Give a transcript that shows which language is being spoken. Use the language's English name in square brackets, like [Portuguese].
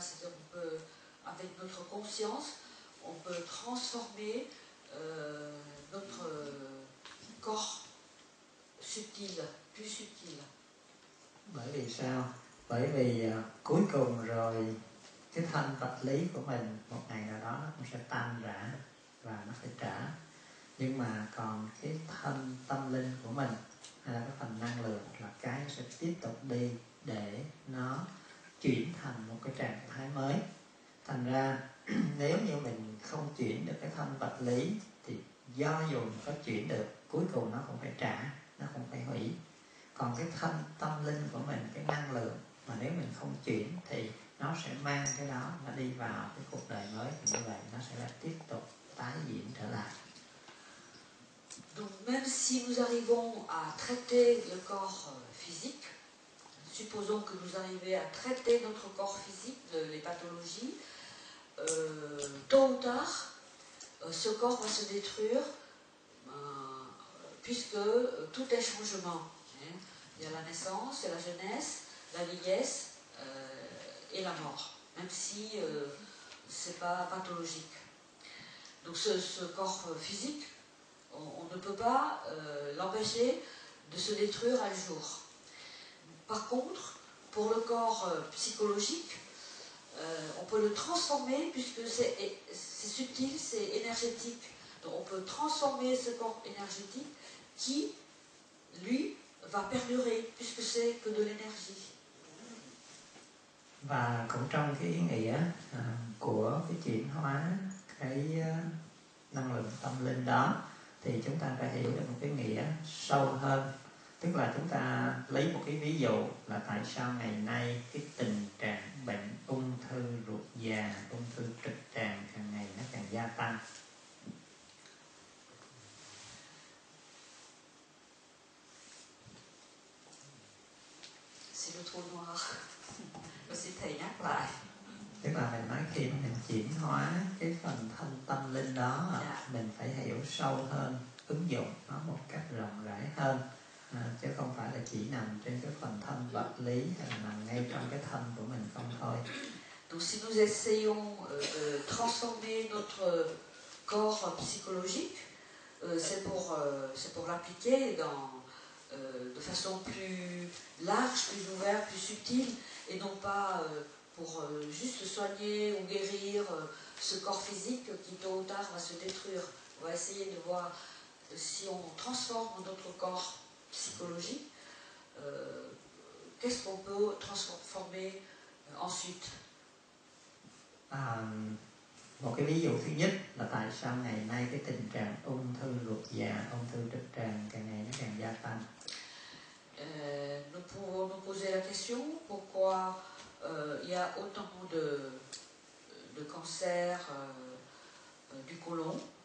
[French] C'est-à-dire qu'on peut, avec notre conscience, on peut transformer notre corps subtil, plus subtil. [Vietnamese] Bởi vì sao? Bởi vì cuối cùng rồi cái thân vật lý của mình một ngày nào đó nó cũng sẽ tan rã và nó phải trả. Nhưng mà còn cái thân tâm linh của mình hay là cái phần năng lượng là cái sẽ tiếp tục đi để nó chuyển thành một cái trạng thái mới. Thành ra nếu như mình không chuyển được cái thân vật lý thì do dù mình có chuyển được, cuối cùng nó cũng phải trả, nó cũng phải hủy. Còn cái thân tâm linh của mình, cái năng lượng mà nếu mình không chuyển thì nó sẽ mang cái đó, nó đi vào cái cuộc đời mới, thì như vậy nó sẽ lại tiếp tục tái diễn trở lại. [French] Donc même si nous arrivons à traiter le corps physique, supposons que nous arrivions à traiter notre corps physique, les pathologies, tôt ou tard, ce corps va se détruire, puisque tout est changement. Il y a la naissance, il y a la jeunesse, la vieillesse et la mort, même si ce n'est pas pathologique. Donc ce corps physique, on ne peut pas l'empêcher de se détruire un jour. Par contre, pour le corps psychologique, on peut le transformer, puisque c'est subtil, c'est énergétique. Donc on peut transformer ce corps énergétique qui, lui, va perdurer, puisque c'est que de l'énergie. [Vietnamese] Và cũng trong cái ý nghĩa của cái chuyển hóa cái năng lượng tâm linh đó, thì chúng ta phải hiểu được một cái nghĩa sâu hơn. Tức là chúng ta lấy một cái ví dụ là tại sao ngày nay cái tình trạng bệnh ung thư ruột già, ung thư trực tràng càng ngày nó càng gia tăng. [French] C'est le trou noir. [Vietnamese] Xin thầy nhắc lại. Tức là mình nói khi mình chuyển hóa cái phần thân tâm linh đó, mình phải hiểu sâu hơn, ứng dụng nó một cách rộng rãi hơn, chứ không phải là chỉ nằm trên cái phần thân vật lý hay là nằm ngay trong cái thân của mình không thôi. [French] Donc si nous essayons de transformer notre corps psychologique, c'est pour l'appliquer de façon plus large, plus ouverte, plus subtile, et non pas pour juste soigner ou guérir ce corps physique qui tôt ou tard va se détruire. On va essayer de voir si on transforme notre corps psychologique, qu'est-ce qu'on peut transformer ensuite. [Vietnamese] Một cái ví dụ thứ nhất là tại sao ngày nay cái tình trạng ung thư ruột già, ung thư trực tràng càng ngày nó càng gia tăng. [French] Nous pouvons nous poser la question pourquoi il y a autant de cancer du côlon.